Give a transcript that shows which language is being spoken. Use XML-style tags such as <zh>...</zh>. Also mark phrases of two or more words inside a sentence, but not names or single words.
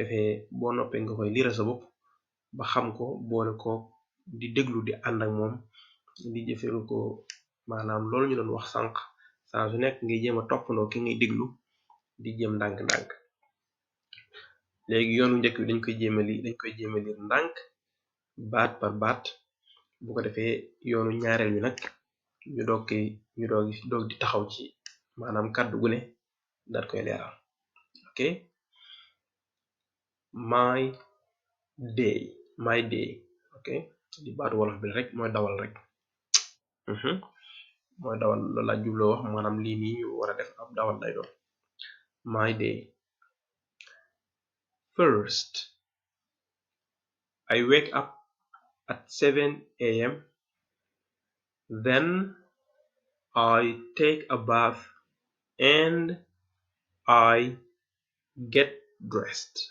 <wo>defee boo noppee nga koy liira sa bopp ba xam ko boole ko di déglu di ànd ak moom di jëfeelu ko maanaam loolu ñu doon wax sànq saa su nekk ngay jéem a toppandoo ki ngay déglu di jéem ndànk-ndànk léegi yoonu njëkk bi dañ koy jéem a liir ndànk baat par baat bu ko defee yoonu ñaareel bi nag ñu doog di taxaw ci maanaam kàddu gu ne daat koy leeral ok</wo> <en>my day</en> <wo>ok di baatu wolof bi rek mooy dawal rek mooy dawal loolu laa jubloo wax maanaam lii nii ñu war a def ab dawal lay doon</wo> <en>my day. First, I wake up at 7 a.m. Then I take a bath and I get dressed.</en>